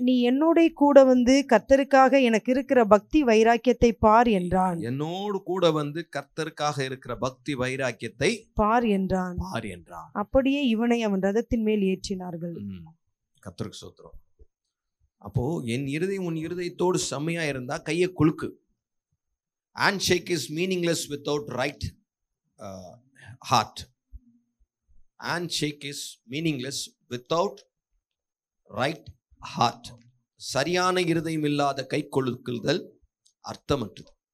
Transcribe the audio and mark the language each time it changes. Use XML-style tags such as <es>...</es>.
<ta>நீ என்னோட கூட வந்து கர்த்தருக்காக எனக்கு இருக்கிற பக்தி வைராக்கியத்தை பார் என்றான். என்னோடு கூட வந்து கர்த்தருக்காக இருக்கிற பக்தி வைராக்கியத்தை பார் என்றான். பார் என்றான். அப்படியே இவனை அவன் ரதத்தின் மேல் ஏற்றினார்கள். கர்த்தருக்கு ஸ்தோத்திரம். அப்போ என் இருதயம் உன் இருதயத்தோடு செம்மையா இருந்தா கையை குலுக்கு.</ta> <en>Handshake is meaningless without right heart. Handshake is meaningless without right heart.</en> <ta>சரியான இருதயம் இல்லாத கை கொலுக்குதல் அர்த்தமற்றது.</ta>